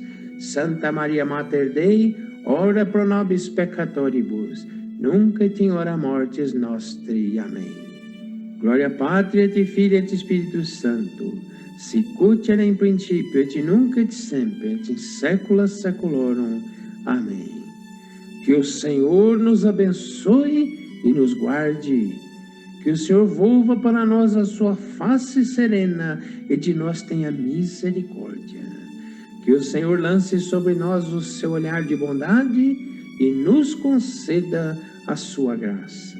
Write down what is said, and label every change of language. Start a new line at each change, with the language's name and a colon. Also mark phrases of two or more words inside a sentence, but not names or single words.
Latin: Santa Maria Mater Dei, ora pro nobis peccatoribus, nunc et in hora mortis nostri.
Portuguese: Amém.
Latin: Gloria Patri et Filii et Spiritus Sancto, sicut erat in principio et nunc et semper et in saecula saeculorum.
Portuguese: Amém. Que o Senhor nos abençoe e nos guarde. Que o Senhor volva para nós a sua face serena e de nós tenha misericórdia. Que o Senhor lance sobre nós o seu olhar de bondade e nos conceda a sua graça.